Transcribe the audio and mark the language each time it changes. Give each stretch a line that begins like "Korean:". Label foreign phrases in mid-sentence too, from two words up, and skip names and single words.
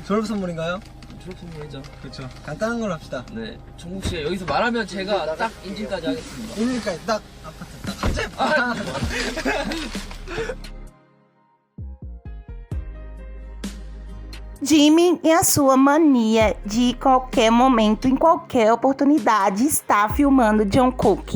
Korean: 졸업 선물인가요? 졸업 선물이죠. 그렇죠. 간단한 걸로 합시다. 네, 정국 씨 여기서 말하면 제가 딱 인증까지 하겠습니다. 그러니까 딱 아파트 딱 갑자기.
Portuguese: Jimin e a sua mania de qualquer momento, em qualquer oportunidade, estar filmando Jungkook.